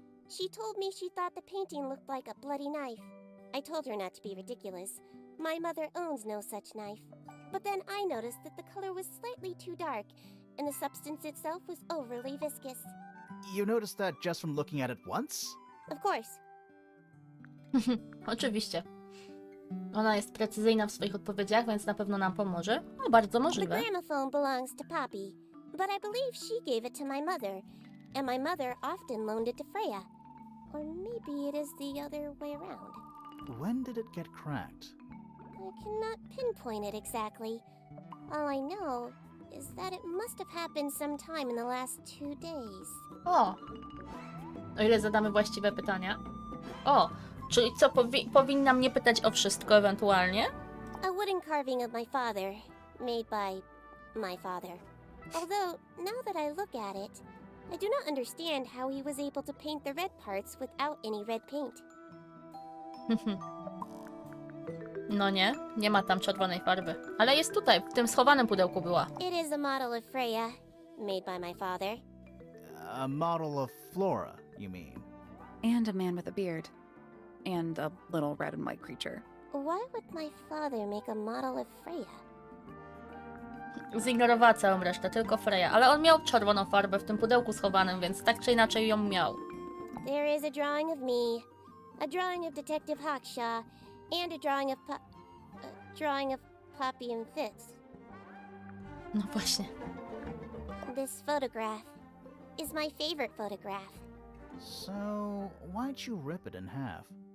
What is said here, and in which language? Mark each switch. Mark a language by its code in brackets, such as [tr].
[en] She told me she thought the painting looked like a bloody knife. I told her not to be ridiculous. My mother owns no such knife. But then I noticed that the color was slightly too dark, and the substance itself was overly viscous. You noticed that just from looking at it once? Of course. [pl] Oczywiście. Ona jest precyzyjna w swoich odpowiedziach, więc na pewno nam pomoże. No, bardzo [en] The [pl] możliwe. [en] gramophone belongs to Poppy, but I believe she gave it to my mother, and my mother often loaned it to Freya. Or maybe it is the other way around. When did it get cracked? I cannot pinpoint it exactly. All I know is that it must have happened sometime in the last 2 days. [pl] O! O ile zadamy właściwe pytania. O! Czyli co, powinnam mnie pytać o wszystko ewentualnie? [en] A wooden carving of my father, made by my father. Although, now that I look at it, I do not understand how he was able to paint the red parts without any red paint. [pl] No nie ma tam czerwonej farby. Ale jest tutaj, w tym schowanym pudełku była. [en] It is a model of Freya, made by my father. A model of Flora, you mean? And a man with a beard. And a little red and white creature. Why would my father make a model of Freya? [pl] Zignorowała całą resztę, tylko Freya. Ale on miał czerwoną farbę w tym pudełku schowanym, więc tak czy inaczej ją miał. [en] There is a drawing of me, a drawing of Detective Hawkshaw, and a drawing of Poppy and Fitz. [pl] No właśnie. [en] This photograph is my favorite photograph. So, why'd you rip it in half?